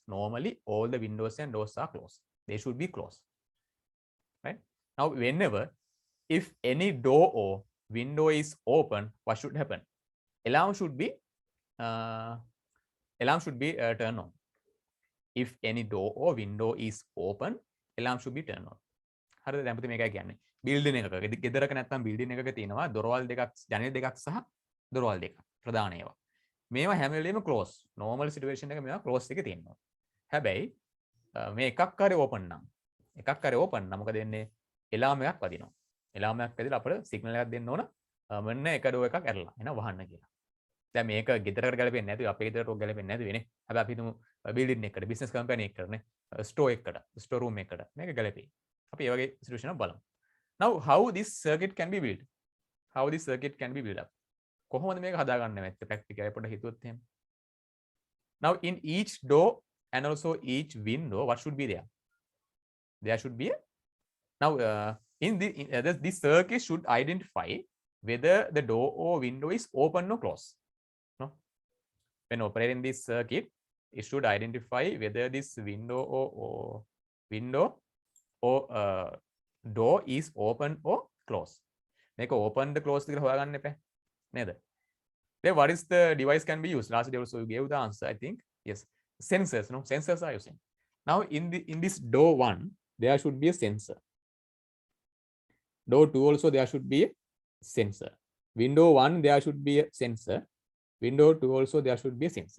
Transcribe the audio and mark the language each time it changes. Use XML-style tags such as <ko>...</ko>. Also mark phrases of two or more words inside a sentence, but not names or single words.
<en>Normally, all the windows and doors are closed. They should be closed, right? Now, whenever, if any door or window is open, what should happen? Alarm should be turned on. If any door or window is open, alarm should be turned on.</en> <si>හරිද? දැන් පුතේ මේකයි කියන්නේ. බිල්ඩින් එකක ගෙදරක නැත්නම් බිල්ඩින් එකක තියෙනවා දොරවල් දෙකක් ජනෙල් දෙකක් සහ දොරවල් දෙකක් ප්‍රධාන ඒවා. මේවා හැම වෙලෙම ක්ලෝස්.</si> <en>normal situation</en> <si>එක මේවා ක්ලෝස් එකේ තියෙනවා. හැබැයි මේ එකක් හරි ඕපන් නම් මොකද වෙන්නේ? එලාම් එකක් වදිනවා. එලාම් එකක් වැදිලා අපිට සිග්නල් එකක් දෙන්න ඕන මෙන්න එක ඩෝ එකක් ඇරලා එහෙනම් වහන්න කියලා. දැන් මේක ගෙදරකට ගැලපෙන්නේ නැතුව අපේ ගෙදරට ගැලපෙන්නේ නැතුව වෙන්නේ. හැබැයි අපි හිතමු බිල්ඩින් එකකට</si> <en>business company</en> <si>එකකට නේ ස්ටෝර් එකකට</si> <en>store room</en> <si>එකකට මේක ගැලපෙයි. අපි ඒ වගේ සිටුේෂන් එකක් බලමු.</si> <en>Now how this circuit can be built? How this circuit can be built up?</en> <si>කොහොමද මේක හදාගන්නේ නැත්te ප්‍රැක්ටිකලි පොඩ්ඩක් හිතුවොත් එහෙම.</si> <en>Now in each door and also each window what should be there? There should be a now this circuit should identify whether the door or window is open or closed. No? When operating this circuit, it should identify whether this window or door is open or closed. Make open the closed</en> <si>කියලා හොයාගන්න එපා. නේද?</si> <en>Then what is the device can be used? Last day also you gave the answer, I think. Yes. Sensors, no? Sensors are using. Now in this door 1, there should be a sensor. Door 2 also there should be a sensor. Window 1 there should be a sensor. Window 2 also there should be a sensor.</en>